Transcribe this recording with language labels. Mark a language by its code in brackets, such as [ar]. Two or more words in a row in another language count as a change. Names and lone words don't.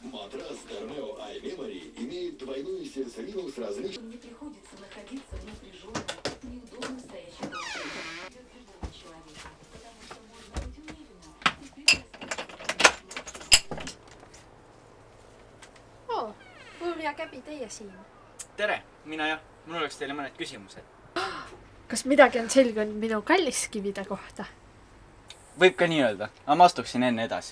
[ru] Матрас Dormeo iMemory имеет двойную сердцевину с различными. Не приходится находиться в напряженном, неудобно стоящем положении для каждого человека, потому что можно быть уверенным и [et] Oo, Purja Käbi, teie siin. Tere, mina jah. Mul oleks teile mõned küsimused. Kas midagi on selgunud minu kalliskivide kohta? Võib ka nii öelda, aga ma astuksin enne edasi.